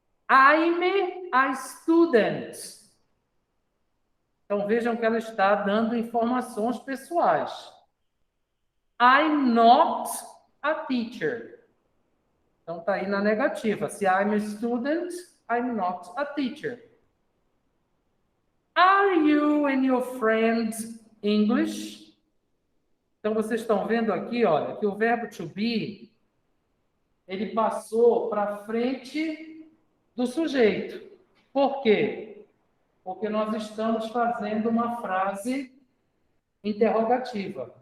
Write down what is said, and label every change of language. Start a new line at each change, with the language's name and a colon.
English: I'm a student.
Portuguese: Então, vejam que ela está dando informações pessoais.
English: I'm not a teacher.
Portuguese: Então, está aí na negativa. Se
English: I'm a student, I'm not a teacher. Are you and your friend English?
Portuguese: Então, vocês estão vendo aqui, olha, que o verbo to be, ele passou para frente do sujeito. Por quê? Porque nós estamos fazendo uma frase interrogativa.